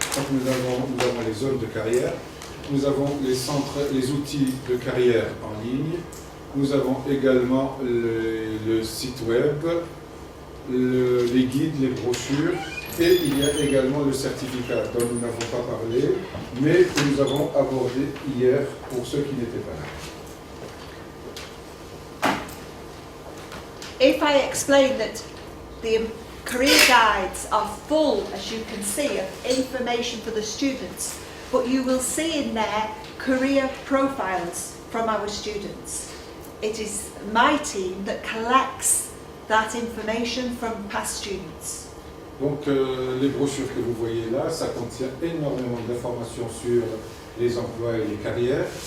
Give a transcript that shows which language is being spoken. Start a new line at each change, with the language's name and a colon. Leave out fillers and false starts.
French: Donc nous avons les zones de carrière, nous avons les outils de carrière en ligne, nous avons également le site web, les guides, les brochures, et il y a également le certificat dont nous n'avons pas parlé, mais que nous avons abordé hier pour ceux qui n'étaient pas là.
English: If I explain that the career guides are full, as you can see, of information for the students, but you will see in there career profiles from our students. It is my team that collects that information from past students.
French: Donc les brochures que vous voyez là, ça contient énormément d'informations sur les emplois et les carrières.